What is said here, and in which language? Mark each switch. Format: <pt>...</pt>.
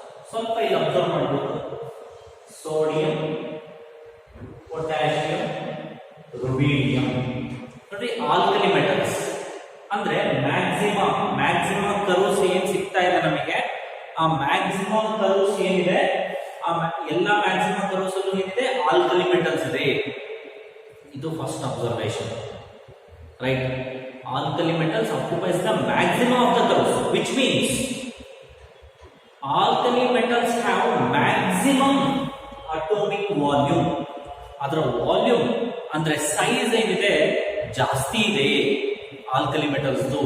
<kn>ಸ್ವಲ್ಪ ಇಲ್ಲಿ ಅಬ್ಸರ್ವ್ ಮಾಡಬಹುದು. Sodium, potassium, ರುಬೀಡಿಯಂ. ನೋಡಿ, ಆಲ್ಕಲಿ ಮೆಟಲ್ಸ್ ಅಂದ್ರೆ ಮ್ಯಾಕ್ಸಿಮಮ್ ಕರ್ವ್ಸ್ ಏನ್ ಸಿಗ್ತಾ ಇದೆ ನಮಗೆ, ಆ ಮ್ಯಾಕ್ಸಿಮಮ್ ಕರ್ವ್ಸ್ ಏನಿದೆ, ಆ ಎಲ್ಲಾ ಮ್ಯಾಕ್ಸಿಮಮ್ ಕರ್ವ್ಸ್ ಅಲ್ಲೂ ಏನಿದೆ, ಆಲ್ಕಲಿ ಮೆಟಲ್ಸ್ ಇದೆ. ಇದು first observation, right?</kn> <en>Alkali metals occupies the maximum of the curves, which means alkali metals have maximum atomic volume.</en> <kn>ಅದರ ವಾಲ್ಯೂಮ್ ಅಂದ್ರೆ ಸೈಜ್ ಏನಿದೆ ಜಾಸ್ತಿ ಇದೆ ಆಲ್ಕಲಿ ಮೆಟಲ್ಸ್.</kn>